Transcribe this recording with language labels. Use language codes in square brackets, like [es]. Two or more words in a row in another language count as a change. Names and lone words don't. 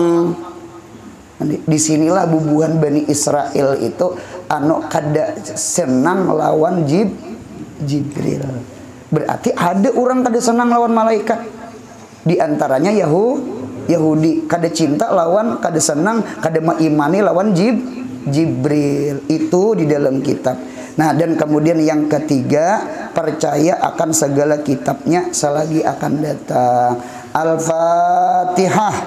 [bjn] Disinilah bubuhan Bani Israel itu kada senang lawan Jibril. Berarti ada orang kada senang lawan malaikat. Di antaranya Yahudi kada cinta lawan, kada senang, kada mengimani lawan Jibril. [id] Itu di dalam kitab. Nah, dan kemudian yang ketiga, percaya akan segala kitabnya selagi akan datang. Al-Fatihah.